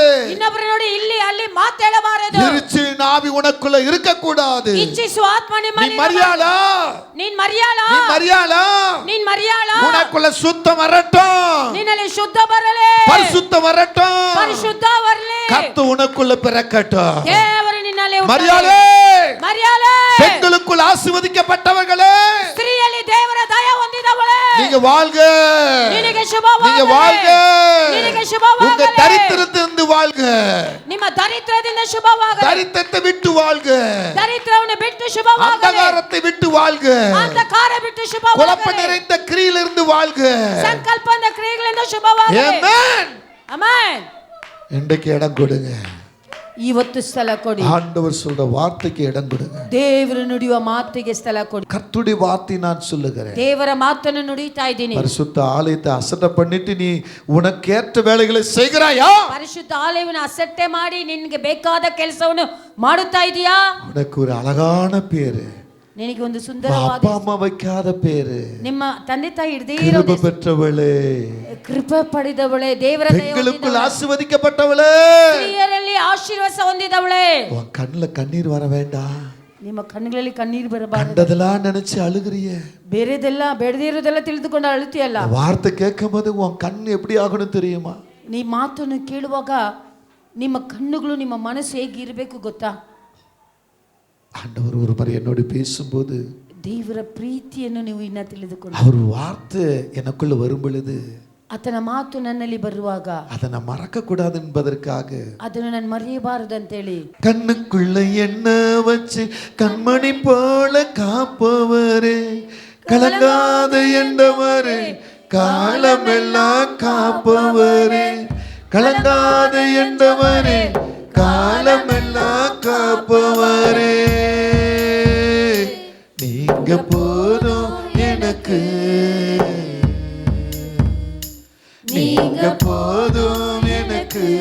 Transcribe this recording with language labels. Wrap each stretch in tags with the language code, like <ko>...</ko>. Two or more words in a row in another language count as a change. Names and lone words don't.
<kn>ಇನ್ನೊಬ್ಬರ ನೋಡಿ ಇಲ್ಲಿ ಅಲ್ಲಿ ಮಾತಾಡಬಾರದು.</kn> <ta>எரிச்சு நாவி உனக்குள்ள இருக்க கூடாது.</ta> <kn>ಇಚ್ಛಿಸುವ ಆತ್ಮ</kn> <ta>நீ</ta> <kn>ನಿಮ್ಮಲ್ಲಿ</kn> <ta>மரியாளா.</ta> <kn>ನೀನ್ ಮರಿಯಾಳ.</kn> <ta>நீ மரியாளா.</ta> <kn>ನೀನ್ ಮರಿಯಾಳ.</kn> <ta>உனக்குள்ள சுத்தம் வரட்டும்.</ta> <kn>ನಿನ್ನಲ್ಲಿ ಶುದ್ಧ ಬರಲಿ.</kn> <ta>பரிசுத்தம் வரட்டும்.</ta> <kn>ಪರಿಶುದ್ಧ ಬರಲಿ.</kn> <ta>கர்த்தர் உனக்குள்ள பிறக்கட்டும்.</ta> <kn>ದೇವರು ನಿನ್ನಲ್ಲಿ ಹುಟ್ಟಲಿ.</kn> <ta>மரியாளே.</ta> <kn>ಮರಿಯಾಳೆ.</kn> <ta>பெண்களுக்குள் ஆசீர்வதிக்கப்பட்டவர்களே,</ta> <kn>ಸ್ತ್ರೀಯಲ್ಲಿ ದೇವರ ದಯ ಹೊಂದಿದವಳೇ,</kn> <ta>நீங்க வாழ்க.</ta> <kn>ನಿನಗೆ ಶುಭವಾಗಲಿ.</kn> <ta>நீங்க வாழ்க.</ta> <kn>ನಿನಗೆ</kn> <ta>உங்க</ta> <kn>ಶುಭವಾಗಲಿ.</kn> <ta>தரித்திரத்திலிருந்து வாழ்க.</ta> <kn>ನಿಮ್ಮ ದರಿದ್ರದಿಂದ ಶುಭವಾಗಲಿ.</kn> <ta>தரித்திரத்தை விட்டு வாழ்க.</ta> <kn>ದರಿದ್ರವನ್ನು ಬಿಟ್ಟು ಶುಭವಾಗಲಿ.</kn> <ta>அந்தகாரத்தை விட்டு வாழ்க.</ta> <kn>ಅಂಧಕಾರ ಬಿಟ್ಟು</kn> <ta>குழப்ப</ta> <kn>ಶುಭವಾಗಲಿ.</kn> <ta>நிறைந்த கிரியிலிருந்து வாழ்க.</ta> <kn>ಸಂಕಲ್ಪದ ಕ್ರಿಯೆಗಳಿಂದ ಶುಭವಾಗಲಿ.</kn> <ta>ஆமென்.</ta> <kn>ಆಮೆನ್.</kn> <ta>இன்றைக்கு இடம் கொடுங்க.</ta> <kn>ಇವತ್ತು ಸ್ಥಳ ಕೊಡಿ.</kn> <ta>ஆண்டவர் சொல்ற வார்த்தைக்கு இடம் கொடுங்க.</ta> <kn>ದೇವರು ನುಡಿಯುವ ಮಾತಿಗೆ ಸ್ಥಳ ಕೊಡಿ.</kn> <ta>கர்த்தருடைய வார்த்தை நான் சொல்லுகிறேன்.</ta> <kn>ದೇವರ ಮಾತನ್ನು ನುಡಿತಾ ಇದ್ದೀನಿ.</kn> <ta>பரிசுத்த ஆலயத்தை அசட்டை பண்ணிட்டு நீ உனக்கேற்ற வேலைகளை செய்கிறாயா?</ta> <kn>ಪರಿಶುದ್ಧ ಆಲಯವನ್ನು ಅಸಟ್ಟೆ ಮಾಡಿ ನಿನಗೆ ಬೇಕಾದ ಕೆಲಸವನ್ನು ಮಾಡುತ್ತಾ ಇದೀಯಾ?</kn> <ta>உனக்கு ஒரு அழகான பேரு,</ta> <kn>ನಿನಗೆ ಒಂದು</kn> <ta>அப்பா</ta> <kn>ಸುಂದರವಾದ</kn> <ta>அம்மா வைக்காத பேரு,</ta> <kn>ನಿಮ್ಮ ತಂದೆ ತಾಯಿ ಇಡದೇ</kn> <ta>கிருபை</ta> <kn>ಇರೋದೇ</kn> <ta>பெற்றவளே,</ta> <kn>ಕೃಪೆ ಪಡೆದವಳೆ, ದೇವರ ದಯೆ</kn> <ta>பெண்களுக்குள்</ta> <kn>ಹೊಂದಿದವಳೆ,</kn> <ta>ஆசீர்வதிக்கப்பட்டவளே.</ta> <kn>ಸ್ತ್ರೀಯರಲ್ಲಿ ಆಶೀರ್ವಾದ ಹೊಂದಿದವಳೆ.</kn> <ta>உன் கண்ணுல கண்ணீர் வர வேண்டாம்.</ta> <kn>ನಿಮ್ಮ ಕಣ್ಣುಗಳಲ್ಲಿ ಕಣ್ಣೀರು ಬರಬಾರದು.</kn> <ta>கண்டதெல்லாம் நினைச்சு அழுகிறிய,</ta> <kn>ಬೇರೆದೆಲ್ಲ ಬೇಡದೇ ಇರೋದೆಲ್ಲ ತಿಳಿದುಕೊಂಡು ಅಳುತ್ತೀಯಲ್ಲ.</kn> <ta>வார்த்தை கேட்கும் போது உன் கண் எப்படி ஆகணும் தெரியுமா?</ta> <kn>ನೀ ಮಾತನ್ನು ಕೇಳುವಾಗ ನಿಮ್ಮ ಕಣ್ಣುಗಳು ನಿಮ್ಮ ಮನಸ್ಸು ಹೇಗೆ ಇರಬೇಕು ಗೊತ್ತಾ?</kn> <ta>ஆண்டவர் ஒரு முறை என்னோடு பேசும்போது</ta> <kn>ದೇವರ ಪ್ರೀತಿಯನ್ನು ನೀವು ಇನ್ನ ತಿಳಿದುಕೊಂಡು,</kn> <ta>அவர் வார்த்தை எனக்குள்ள வரும் பொழுது</ta> <kn>ಆತನ ಮಾತು ನನ್ನಲ್ಲಿ ಬರುವಾಗ</kn> <ta>அதை நான் மறக்க கூடாது என்பதற்காக</ta> <kn>ಅದನ್ನು ನಾನು ಮರೆಯಬಾರದು ಅಂತೇಳಿ,</kn> <ta>கண்ணுக்குள்ள என்ன வச்சு கண்மணி போல காப்பவரே, கலங்காத என்றவரே, காலமெல்லாம் காப்பவரே, கலங்காத என்றவரே, காலமெல்லாம் காப்பவரே, நீங்க போதும் எனக்கு, நீங்க போதும் எனக்கு,</ta>